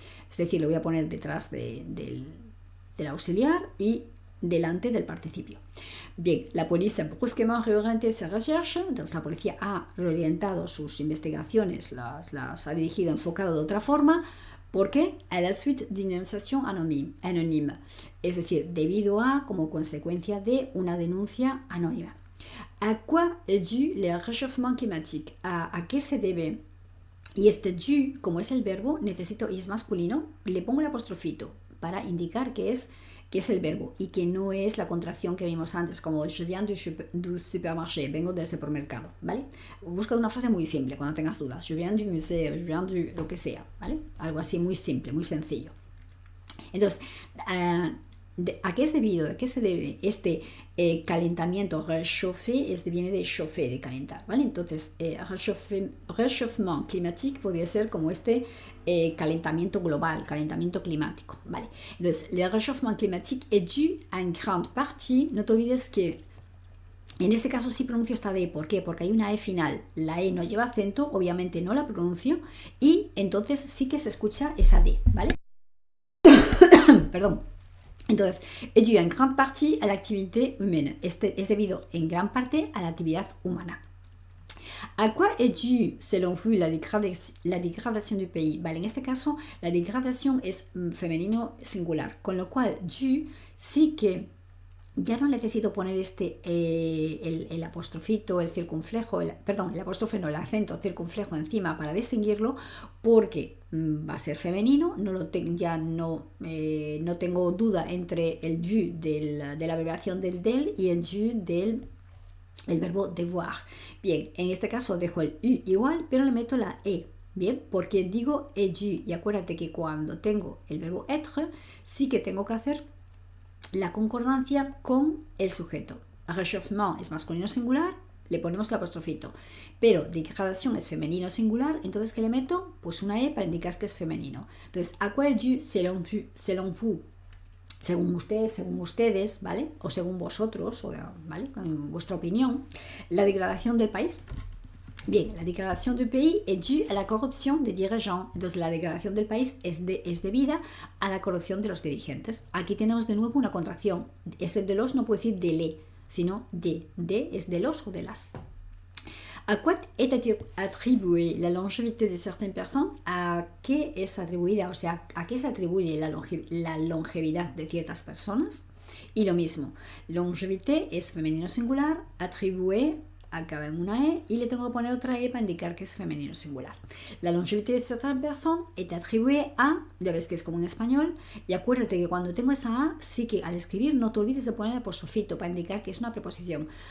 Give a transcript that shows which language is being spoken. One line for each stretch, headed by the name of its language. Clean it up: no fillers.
Spanish: Es decir, lo voy a poner detrás del auxiliar y delante del participio. Bien, la policía
French: a brusquement reorienté ses recherches.
Spanish: Entonces la policía ha reorientado sus investigaciones, las ha dirigido, enfocado de otra forma. ¿Por qué?
French: A la suite d'une dénonciation anonyme.
Spanish: Es decir, debido a, como consecuencia de una denuncia anónima.
French: ¿A quoi est dû le réchauffement climatique?
Spanish: ¿A qué se debe? Y este dû, como es el verbo, necesito, y es masculino, le pongo el apostrofito para indicar que es el verbo y que no es la contracción que vimos antes, como
French: je viens du supermarché,
Spanish: vengo del supermercado, ¿vale? Busca una frase muy simple cuando tengas dudas.
French: Je viens du musée, je viens du
Spanish: lo que sea, ¿vale? Algo así muy simple, muy sencillo. Entonces, ¿a qué es debido? ¿A qué se debe este calentamiento? Réchauffer viene de chauffer, de calentar, ¿vale? Entonces, réchauffement climatique podría ser como calentamiento global, calentamiento climático, ¿vale? Entonces,
French: le réchauffement climatique est dû en grande partie,
Spanish: no te olvides que en este caso sí pronuncio esta D. ¿Por qué? Porque hay una E final. La E no lleva acento, obviamente no la pronuncio, y entonces sí que se escucha esa D, ¿vale? Perdón.
French: Entonces, est dû en grande partie à l'activité humaine.
Spanish: Es debido en gran parte a la actividad humana.
French: ¿A quoi est dû, selon vous, la dégradation du pays?
Spanish: Vale, en este caso, la degradación es femenino singular, con lo cual, dû sí que ya no necesito poner el apostrofito, el circunflejo, el apóstrofe no, el acento circunflejo encima para distinguirlo, porque va a ser femenino, ya no tengo duda entre el du de la abreviación del y el du del verbo devoir. Bien, en este caso dejo el u igual, pero le meto la e. Bien, porque digo est dû, y acuérdate que cuando tengo el verbo être, sí que tengo que hacer la concordancia con el sujeto. Réchauffement es masculino singular, le ponemos el apostrofito. Pero degradación es femenino singular, entonces ¿qué le meto? Pues una E para indicar que es femenino.
French: Entonces, ¿a quoi est dû selon vous?
Spanish: Según ustedes, ¿vale? O según vosotros, ¿vale? En vuestra opinión, la degradación del país. Bien, la degradación del país
French: est due a
Spanish: la corrupción des dirigeants. Entonces, la degradación del país es debida a la corrupción de los dirigentes. Aquí tenemos de nuevo una contracción. Ese de los no puede decir de le, sino de. De es de los o de las.
French: ¿A quoi est attribuée la longévité de certaines personnes?
Spanish: ¿A qué es atribuida? O sea, ¿a qué se atribuye la longevidad de ciertas personas? Y lo mismo, longévité es femenino singular, attribué acaba en una E y le tengo que poner otra E para indicar que es femenino singular.
French: La longévité de certaines personnes est attribuée a,
Spanish: ya ves que es como en español, y acuérdate que cuando tengo esa A, sí que al escribir no te olvides de poner el apostrofito para indicar que es una preposición.